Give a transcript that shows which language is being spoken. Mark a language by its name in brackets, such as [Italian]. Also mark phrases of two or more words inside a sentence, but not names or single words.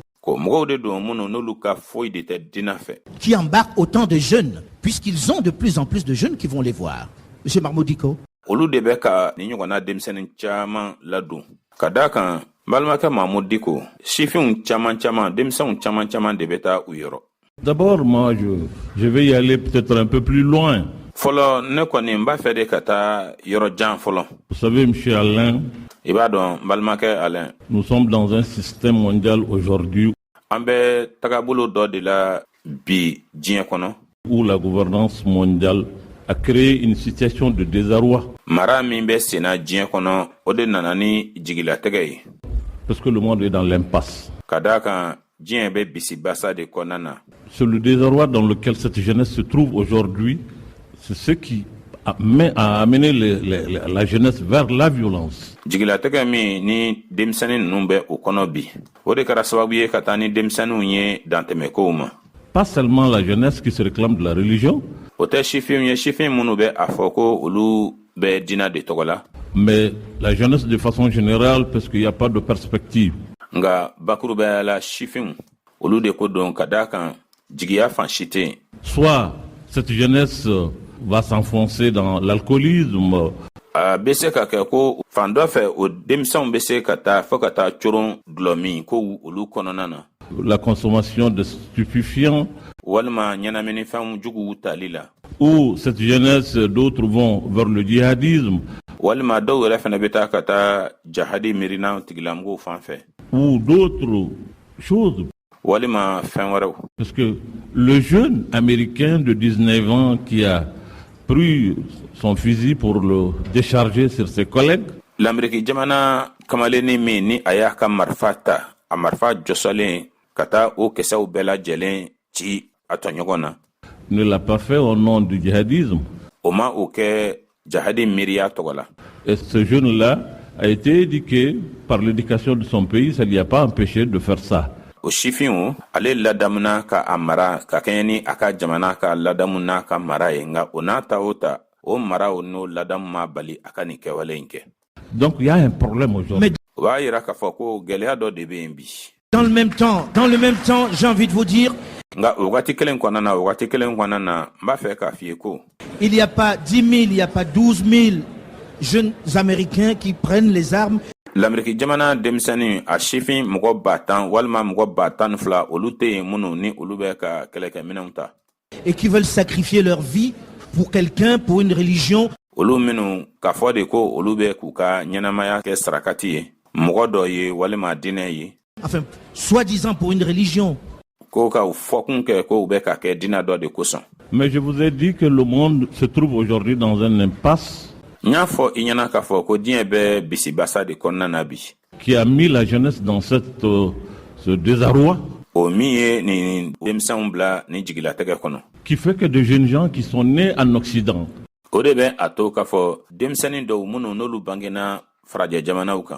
[Bambara] Ko mɔgɔw de don minnu n'olu ka foyi de tɛ dina fɛ. [French] qui embarquent autant de jeunes, puisqu'ils ont de plus en plus de jeunes qui vont les voir. Monsieur Marmodico, [Bambara] Olu de bɛ ka ni ɲɔgɔnna denmisɛnnin caman ladon. Ka d'a kan balimakɛ Mahamudu Diko, sifinw caman denmisɛnw caman de bɛ taa u yɔrɔ. [French] D'abord, moi, je vais y aller peut-être un peu plus loin. [Bambara] Fɔlɔ ne kɔni n b'a fɛ de ka taa yɔrɔ jan fɔlɔ. [French] Vous savez, M. Alain, [Bambara] I b'a dɔn balimakɛ Alain, [French] nous sommes dans un système mondial aujourd'hui [Bambara] an bɛ tagabolo dɔ de la bi diɲɛ kɔnɔ. [French] où la gouvernance mondiale a créé une situation de désarroi. [Bambara] Mara min bɛ senna diɲɛ kɔnɔ o de nana ni jigilatigɛ ye. [French] Parce que le monde est dans l'impasse. [Bambara] Ka d'a kan diɲɛ bɛ bisibasa de kɔnɔna na. [French] C'est le désarroi dans lequel cette jeunesse se trouve aujourd'hui. C'est ce qui a amené la jeunesse vers la violence. [Bambara] Jigilatigɛ min ni denmisɛnnin ninnu bɛ o kɔnɔ bi, o de kɛra sababu ye ka taa ni denmisɛnninw ye dantɛmɛkow ma. [French] Pas seulement la jeunesse qui se réclame de la religion, [Bambara] O tɛ sifinw ye, sifin minnu bɛ a fɔ ko olu bɛ diina de tɔgɔ la. [French] mais la jeunesse de façon générale, parce qu'il n'y a pas de perspective. [Bambara] Nka bakurubaya la sifinw, olu de ko don ka d'a kan jigiya fan si tɛ yen. [French] Soit cette jeunesse va s'enfoncer dans l'alcoolisme, [Bambara] A bɛ se ka kɛ ko fan dɔ fɛ o denmisɛnw bɛ se ka taa fɔ ka taa coron dulɔ min ko olu kɔnɔna na, [French] la consommation de stupéfiants, [Bambara] walima ɲɛnaminifɛnw juguw tali la, [French] ou cette jeunesse, d'autres vont vers le djihadisme, [Bambara] walima dɔw yɛrɛ fana bɛ taa ka taa jahadi miirina tigilamɔgɔw fan fɛ, [French] ou d'autres choses. [Bambara] walima fɛn wɛrɛw. [French] Parce que le jeune américain de 19 ans qui a pris son fusil pour le décharger sur ses collègues, [Bambara] L'Amérique jamana kamalenni min ni a y'a ka marifa ta, a marifa jɔsɔlen ka taa o kisɛw bɛɛ lajɛlen ci a tɔɲɔgɔn na, [French] ne l'a pas fait au nom du djihadisme. [Bambara] o ma o kɛ jahadi miiriya tɔgɔ la. [French] Et ce jeune-là a été éduqué par l'éducation de son pays, ça ne lui a pas empêché de faire ça. [Bambara] O sifinw ale ladamuna ka a mara ka kɛɲɛ ni a ka jamana ka ladamu n'a ka mara ye, nka o n'a ta o ta o maraw n'o ladamu ma bali a ka nin kɛwale in kɛ. [French] Donc il y a un problème aujourd'hui. [Bambara] O b'a yira k'a fɔ ko gɛlɛya dɔ de bɛ yen bi. [French] dans le même temps, j'ai envie de vous dire, [Bambara] Nka o wagati kelen kɔnɔna n b'a fɛ k'a f'i ye ko [French] il n'y a pas 10 000, il n'y a pas 12 000 jeunes Américains qui prennent les armes [Bambara] l'Amérique jamana denmisɛnnin a sifin mɔgɔ 10,000 walima mɔgɔ 12,000 olu tɛ yen minnu ni olu bɛ ka kɛlɛkɛminɛnw ta. [French] et qui veulent sacrifier leur vie pour quelqu'un, pour une religion. [Bambara] Olu minnu k'a fɔ de ko olu bɛ k'u ka ɲɛnamaya kɛ sarakati ye, mɔgɔ dɔ ye walima diinɛ ye, [French] Enfin, soi-disant pour une religion. [Bambara] ko ka fɔ kun kɛ ko u bɛ ka kɛ diinɛ dɔ de kosɔn. [French] Mais je vous ai dit que le monde se trouve aujourd'hui dans un impasse [Bambara] N y'a fɔ i ɲɛna k'a fɔ ko diɲɛ bɛ bisibasa de kɔnɔna na bi. [French] qui a mis la jeunesse dans ce désarroi, [Bambara] O min ye nin denmisɛnw bila ni jigilatigɛ kɔnɔ. [French] qui fait que de jeunes gens qui sont nés en Occident, [Bambara] O de bɛ a to k'a fɔ denmisɛnnin dɔw minnu n'olu bangena farajɛ jamanaw kan,